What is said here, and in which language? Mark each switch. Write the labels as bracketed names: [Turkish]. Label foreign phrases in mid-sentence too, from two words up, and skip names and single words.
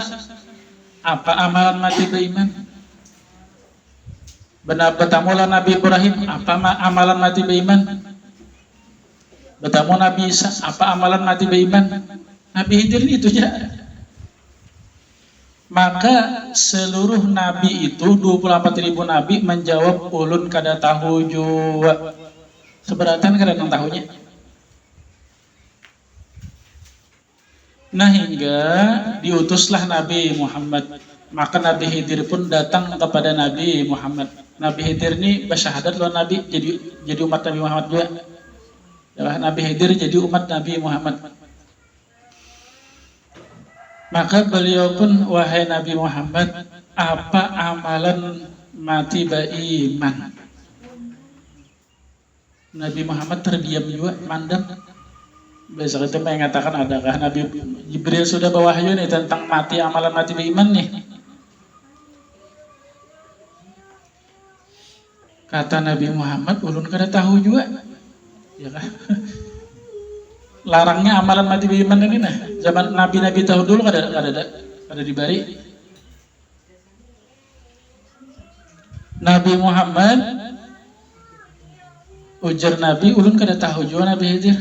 [Indonesian] Apa amalan mati beriman? Bertemu Nabi Ibrahim, apa amalan mati beriman? Bertemu Nabi Isa, apa amalan mati beriman? [Banjar] Nabi Khidir itu aja. Maka seluruh nabi itu 24.000 nabi menjawab ulun kada tahu jua. Seberatan kada nang tahunya. Nah hingga diutuslah Nabi Muhammad. [Indonesian] Maka Nabi Khidir pun datang kepada Nabi Muhammad. Nabi Khidir ini bersyahadat lawan Nabi, jadi umat Nabi Muhammad juga. Nabi Khidir jadi umat Nabi Muhammad. Maka beliau pun, wahai Nabi Muhammad, apa amalan mati beriman? Nabi Muhammad terdiam juga, mandang. Besok itu mengatakan, adakah Nabi Jibril sudah bawa wahyu nih tentang mati, amalan mati beriman nih? Kata Nabi Muhammad, [Banjar] ulun kada tahu juga. [Indonesian] Ya kan? [Banjar] Larangnya amalan mati beriman ini nah. Zaman nabi-nabi tahu dulu kada dibari. Nabi Muhammad ujar Nabi, ulun kada tahu juga Nabi Khidir.